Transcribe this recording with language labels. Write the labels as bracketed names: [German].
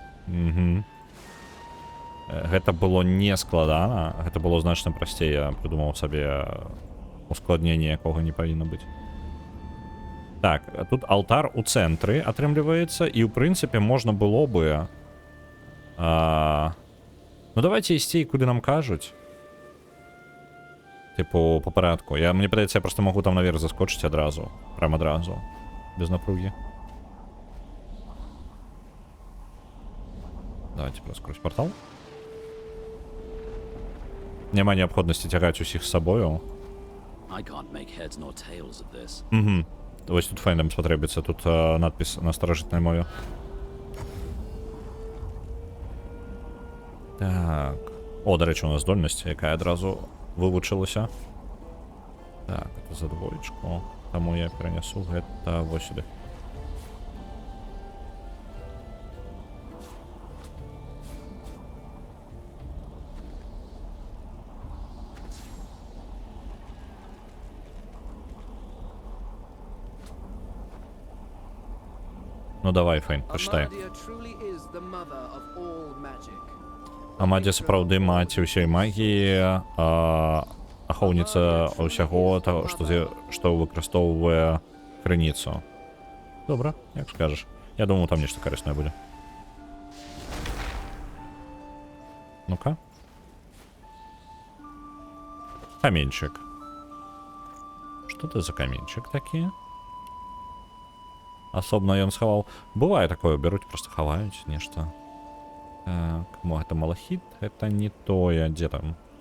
[Belarusian] Угу. Гэта было не складана, гэта было значна прасцей, я прыдумаў сабе ускладненне, якога не павінна быць. Так, тут алтар у цэнтры атрымліваецца, і ў прынцыпе можна было бы... Ну давайте ісці, куды нам кажуць. Типу, по парадку. Мне падаецца, я просто могу там наверх заскочыць адразу. Прям адразу. Без напругі. Давайте просто скрозь портал. Няма неабходнасці цягаць усіх з сабою. [English] I can't make heads nor tails of this. [Belarusian] Вось тут файнам спатрэбіцца, тут надпіс на старажытнай мове. Так. О, дарэчы, у нас здольнасць, якая адразу вывучылася. Так, [Russian] это за двоечку. [Belarusian] Таму я перанесу гэта вось сюды. Ну давай, Фейн, [Russian] почитай. [English] Amadia truly is the mother of all magic. [Belarusian] Амадія сапраўды маці ўсёй магіі, ахоўніца ўсяго таго, што выкарыстоўвае крыніцу. Добра, як скажаш. Я думаю, там нешта карыснае будзе. Ну-ка. Каменчик. Што ты за каменчик такі? Асобна ён схаваў. Бывае такое, беруць, просто хаваюць нешта. Так, [Russian] это малахит, это [Belarusian] не тое, дзе там?